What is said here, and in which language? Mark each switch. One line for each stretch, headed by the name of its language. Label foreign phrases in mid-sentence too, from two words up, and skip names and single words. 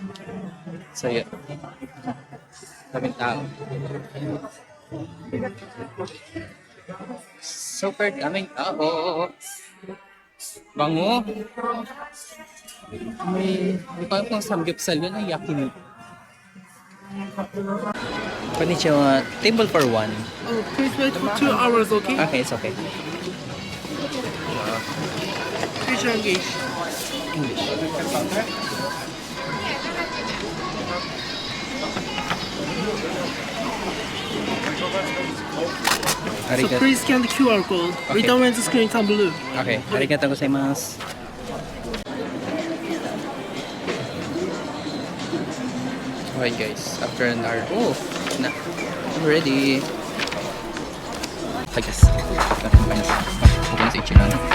Filipino: So, yun. Daming tao. Super daming tao. Bango. Hindi ko alam kung samgyupsal yun ay yakiniku. Konnichiwa.
English: Table for one. Oh, please wait for 2 hours, okay? Okay, it's okay. Please engage. So Arigato. please scan the QR code. Okay. Read down when the screen turn blue. Okay,
Japanese: ありがとうございます.
English: Okay guys, after an hour, I'm ready. Hi guys,
Filipino: pupunta na sa Ichiran.